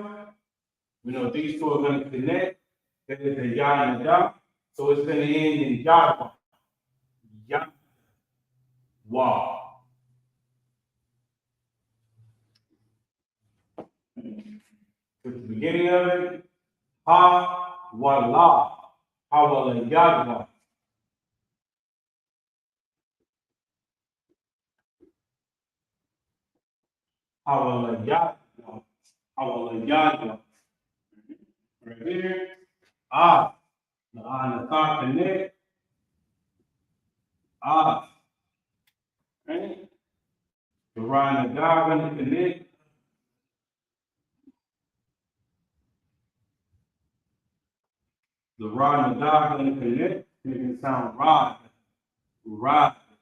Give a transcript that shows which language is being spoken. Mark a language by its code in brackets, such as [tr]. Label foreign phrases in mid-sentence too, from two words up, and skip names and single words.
[en] We know these two are going to connect. That is the yah and the da. So it's going to end in yah, yah, wa. At the beginning of it, ha, wa, la. Ha, wa, la, yah, ha, wa, la, yah, ha, wa, la, yah. Right here, ah, the ah and the ta connect, ah. Right? The ra and the da are going to connect. The ra and the da are going to connect, making it sound rod, rod.